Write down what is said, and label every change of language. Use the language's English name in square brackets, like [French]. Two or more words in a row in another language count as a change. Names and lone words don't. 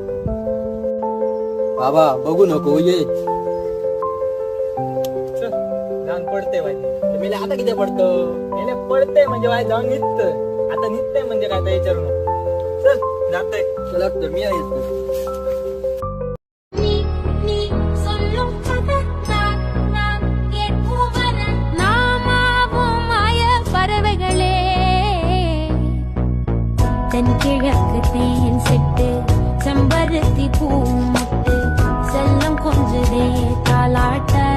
[Marathi] बाबा बघू नको ये. जाऊन पडते वाईट. मेले आता किती पडतं? मेले पडते म्हणजे वाईट जाऊन निघतंय. आता निघतंय म्हणजे काय तर विचारू नको. चल जातंय. चला तर मी आहे. [Tamil] தென்கிழக்குத்தேன் சிட்டு செம்பருத்தி பூ முட்டு செல்லம் கொஞ்சதே தாலாட்ட